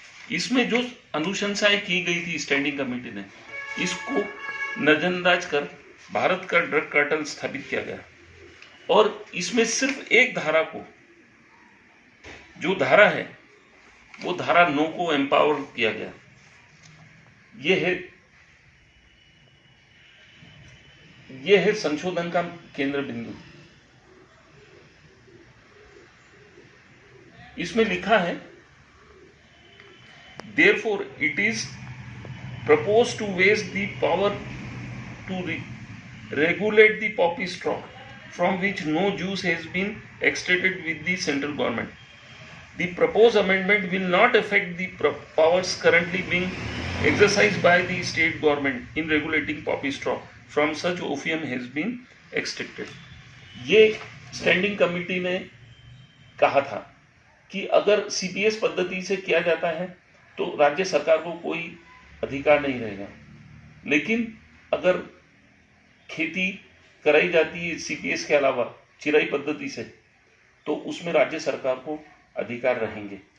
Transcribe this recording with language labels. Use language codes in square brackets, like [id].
[hi] इसमें जो अनुशंसाएं की गई थी स्टैंडिंग कमेटी ने, इसको नजरअंदाज कर भारत का ड्रग कार्टल स्थापित किया गया और इसमें सिर्फ एक धारा को, जो धारा है वो धारा 9 को एम्पावर किया गया। यह है संशोधन का केंद्र बिंदु। इसमें लिखा है [en] therefore it is proposed to waste the power to regulate the poppy straw from which no juice has been extracted with the central government. The proposed amendment will not affect the powers currently being exercised by the state government in regulating poppy straw from such opium has been extracted. [hi] ये standing committee ने कहा था कि अगर CPS पद्धति से किया जाता है तो राज्य सरकार को कोई अधिकार नहीं रहेगा, लेकिन अगर खेती कराई जाती है सीपीएस के अलावा चिराई पद्धति से तो उसमें राज्य सरकार को अधिकार रहेंगे।